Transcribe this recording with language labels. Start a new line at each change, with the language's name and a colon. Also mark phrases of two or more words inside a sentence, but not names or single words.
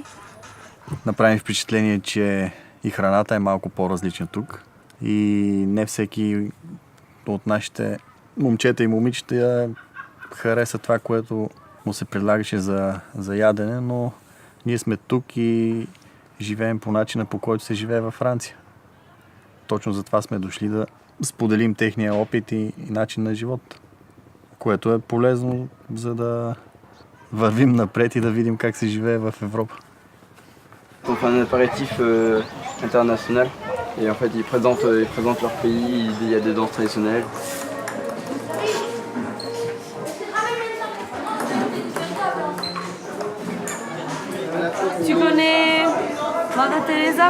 Bulgarian: Направи впечатление, че и храната е малко по-различна тук и не всеки от нашите момчета и момичета хареса това, което му се предлагаше за ядене, но ние сме тук и живеем по начина, по който се живее във Франция. Точно затова сме дошли да споделим техния опит и начин на живот, което е полезно, за да вървим напред и да видим как се живее в Европа.
French: On fait un apéritif international et en fait ils présentent leur pays, il y a des danses traditionnelles. Tu connais Mother Teresa?